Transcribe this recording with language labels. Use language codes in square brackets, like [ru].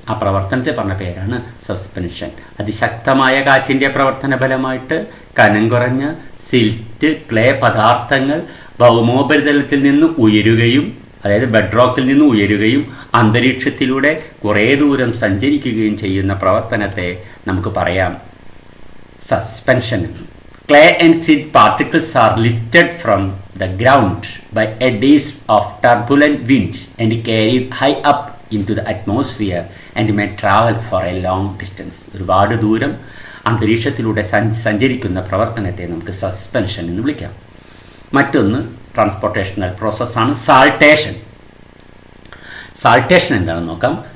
[ml] ആ പ്രവർത്തനത്തെ പറഞ്ഞ പേരാണ് സസ്പെൻഷൻ. അതിശക്തമായ കാറ്റിൻ്റെ പ്രവർത്തന ഫലമായിട്ട് കനം കുറഞ്ഞ സിൽറ്റ്, ക്ലേ പദാർത്ഥങ്ങൾ ഭൗമോപരിതലത്തിൽ നിന്ന് ഉയരുകയും, അതായത് ബെഡ്റോക്കിൽ നിന്ന് ഉയരുകയും അന്തരീക്ഷത്തിലൂടെ കുറേ ദൂരം സഞ്ചരിക്കുകയും ചെയ്യുന്ന പ്രവർത്തനത്തെ നമുക്ക് പറയാം suspension. [en] Clay and silt particles are lifted from the ground by eddies of turbulent wind and carried high up into the atmosphere and may travel for a long distance. [ml] ഒരുപാട് ദൂരം അന്തരീക്ഷത്തിലൂടെ സഞ്ചരിക്കുന്ന പ്രവർത്തനത്തെ നമുക്ക് സസ്പെൻഷൻ എന്ന് വിളിക്കാം. മറ്റൊന്ന് ട്രാൻസ്പോർട്ടേഷണൽ പ്രോസസ്സാണ് സാൾട്ടേഷൻ. സാൾട്ടേഷൻ എന്താണെന്ന് നോക്കാം.